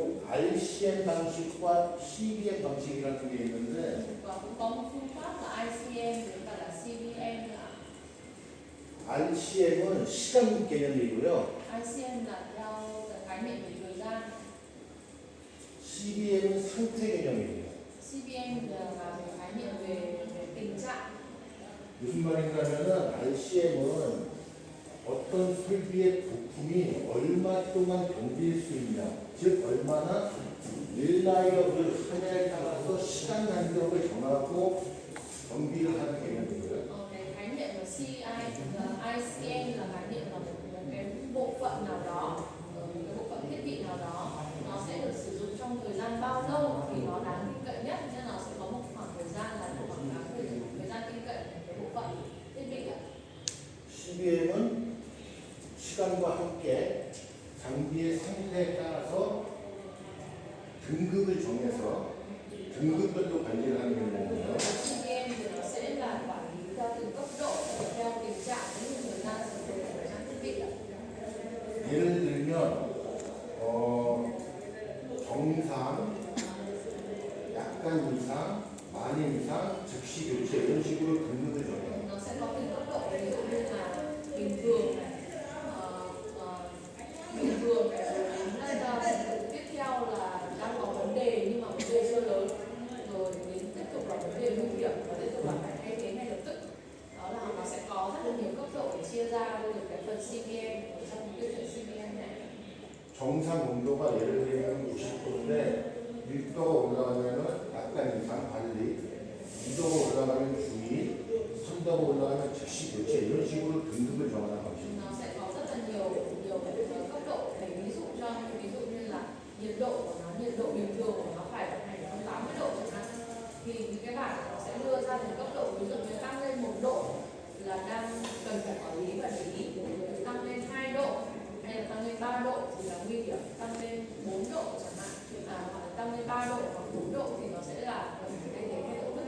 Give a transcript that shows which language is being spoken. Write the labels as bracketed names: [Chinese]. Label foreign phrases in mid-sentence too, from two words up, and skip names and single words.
[Korean] RCM 방식과 CBM 방식이라는 게 있는데 [Vietnamese] Và cũng có một phương pháp là ICM và là CBM. [Korean] RCM은 시간 개념이고요. [Vietnamese] ICM là theo cái khái niệm về thời gian, [Korean] CBM은 상태 개념이에요. [Vietnamese] CBM là cái khái niệm về tình trạng. [Korean] 무슨 말인가 하면은 RCM은 어떤 설비의 부품이 얼마 동안 견딜 수 있냐, 즉 얼마나 릴라이어블 하냐에 따라서 시간 간격을 정하고 정비를 하는 개념이고요. [Vietnamese] Cái khái niệm của ICM là khái niệm là một cái bộ phận nào đó, một cái bộ phận thiết bị nào đó, nó sẽ được sử dụng trong thời gian bao lâu thì nó đáng tin cậy nhất, nên nó sẽ có một khoảng thời gian là khoảng thời gian tin cậy của cái bộ phận thiết bị ạ. [Korean] CBM은 시간과 함께 장비의 상태에 따라서 등급을 정해서 등급별로 관리를 하는 개념이에요. [Vietnamese] CBM thì nó sẽ là quản lý theo từng cấp độ, theo tình trạng cũng như thời gian sử dụng của trang thiết bị ạ. [Korean] 예를 들면 정상, 약간 이상, 많이 이상, 즉시 교체 이런 식으로 등급을 정해요. [Vietnamese] Nó sẽ có từng cấp độ, ví dụ như là bình thường này, bình thường này, tiếp theo là đang có vấn đề nhưng mà vấn đề chưa lớn, rồi đến tiếp tục là vấn đề nguy hiểm và tiếp tục là phải thay thế ngay lập tức. Đó là nó sẽ có rất là nhiều cấp độ để chia ra được cái phần CBM ở trong tiêu chuẩn CBM này. [Korean] 정상 온도가 예를 들면 90도인데 1도가 올라가면 약간 이상 관리, 2도가 올라가면 주의, 3도가 올라가면 즉시 교체 이런 식으로 등급을 정하는 방식. [Vietnamese] Nó sẽ có rất là nhiều cấp độ để ví dụ như là nhiệt độ của nó, nhiệt độ bình thường của nó phải vận hành 80 độ chẳng hạn, thì những cái bảng nó sẽ đưa ra những cấp độ, ví dụ như tăng lên 1 độ là đang cần phải quản lý và để ý, tăng lên 2 độ hay là tăng lên 3 độ thì là nguy hiểm, tăng lên 4 độ chẳng hạn, hoặc là tăng lên 3 độ hoặc 4 độ thì nó sẽ là cần phải thay thế ngay lập tức.